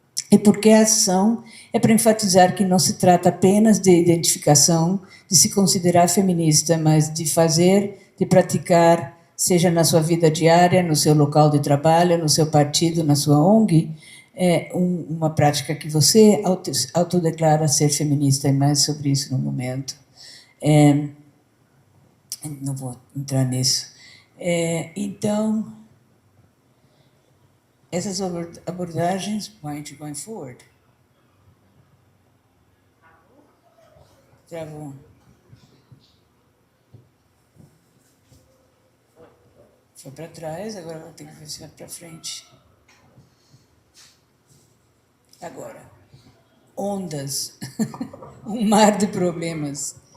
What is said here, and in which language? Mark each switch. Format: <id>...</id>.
<pt>E porque a ação é para enfatizar que não se trata apenas de identificação, de se considerar feminista, mas de fazer, de praticar, seja na sua vida diária, no seu local de trabalho, no seu partido, na sua ONG, uma prática que você autodeclara ser feminista, e mais sobre isso no momento. Não vou entrar nisso. Então, essas abordagens,</pt> <en>why aren't you going forward?</en> <pt>Travou. Foi para trás, agora vou ter que ver se vai para frente. Agora, ondas, um mar de problemas.</pt>